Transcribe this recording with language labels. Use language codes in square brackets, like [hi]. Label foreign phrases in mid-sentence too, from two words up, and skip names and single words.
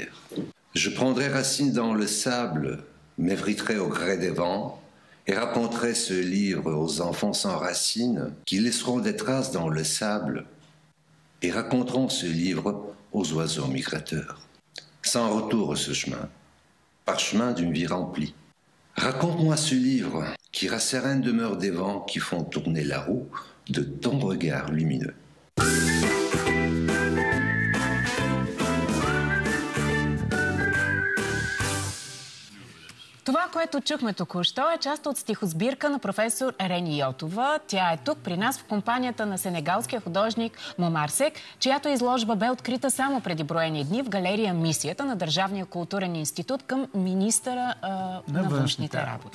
[fr] Je prendrai racine dans le sable, m'effriterai au gré des vents et raconterai ce livre aux enfants sans racines qui laisseront des traces dans le sable et raconteront ce livre aux oiseaux migrateurs. Sans retour ce chemin, parchemin d'une vie remplie. Raconte-moi ce livre qui rasséréne demeure des vents qui font tourner la roue de ton regard lumineux. [bg] Това, което чухме току-що, е част от стихосбирка на професор Рени Йотова. Тя е тук при нас в компанията на сенегалския художник Момар Сек, чиято изложба бе открита само преди броени дни в галерия Мисията на Държавния културен институт към министъра на външните работи.